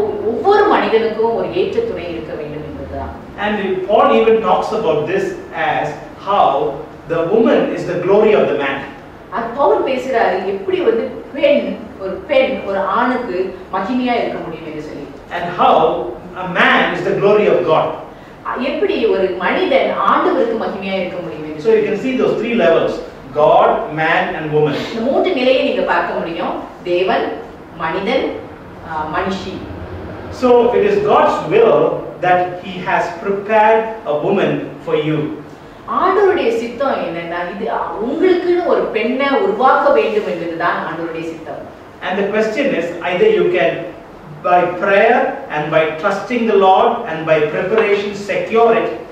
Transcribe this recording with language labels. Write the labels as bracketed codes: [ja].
[ta] ஒவ்வொரு மனிதனுக்கும் ஒரு ஏற்ற துணை இருக்க வேண்டும் என்பதுதான். [en] And Paul even talks about this as how the woman is the glory of the man. [ta] Pavul பேசுறாரு எப்படி வந்து பெண் ஒரு ஆணுக்கு மகிமையா இருக்க முடியும் என்று சொல்லி. [en] And how a man is the glory of God. [ta] எப்படி ஒரு மனிதன் ஆண்டவருக்கு மகிமையா இருக்க முடியும் என்று. [en] So you can see those three levels: God, man and woman. [ta] இந்த மூன்று நிலையை நீங்க பார்க்க முடியும். தேவன், மனிதன், மனுஷி. [en] So it is God's will that He has prepared a woman for you. [ta] ஆண்டவருடைய சித்தம் என்னன்னா இது உங்களுக்குன்னு ஒரு பெண்ணை உருவாக்க வேண்டும் என்பதுதான் ஆண்டவருடைய சித்தம். [en] And the question is, either you can by prayer and by trusting the Lord and by preparation secure it.